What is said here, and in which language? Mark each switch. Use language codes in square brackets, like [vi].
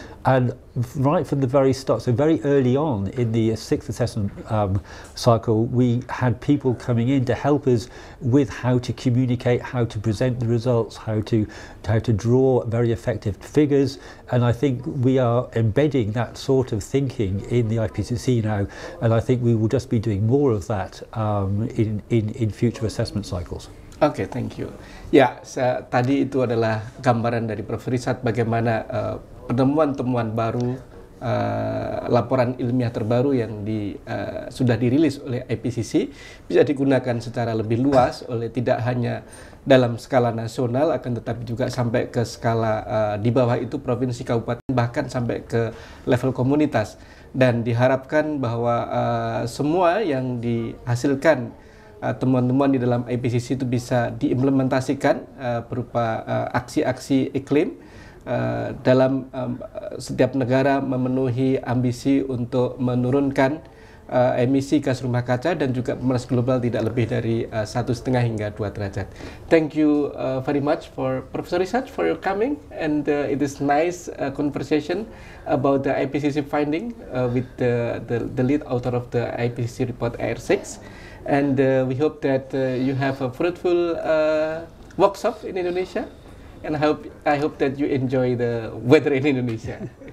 [en] And right from the very start, so very early on in the sixth assessment cycle, we had people coming in to help us with how to communicate, how to present the results, how to draw very effective figures. And I think we are embedding that sort of thinking in the IPCC now, and I think we will just be doing more of that in future assessment cycles. Oke, thank you. [id] Ya, tadi itu adalah gambaran dari Prof. Richard bagaimana penemuan-temuan baru laporan ilmiah terbaru yang sudah dirilis oleh IPCC bisa digunakan secara lebih luas oleh tidak hanya dalam skala nasional, akan tetapi juga sampai ke skala di bawah itu provinsi, kabupaten, bahkan sampai ke level komunitas. Dan diharapkan bahwa semua yang dihasilkan temuan-temuan di dalam IPCC itu bisa diimplementasikan berupa aksi-aksi iklim dalam setiap negara memenuhi ambisi untuk menurunkan emisi gas rumah kaca dan juga pemanasan global tidak lebih dari 1,5 hingga 2 derajat. [en] Thank you very much for Professor Richard for your coming, and it is nice conversation about the IPCC finding with the lead author of the IPCC report AR-6. And we hope that you have a fruitful workshop in Indonesia, and I hope that you enjoy the weather in Indonesia.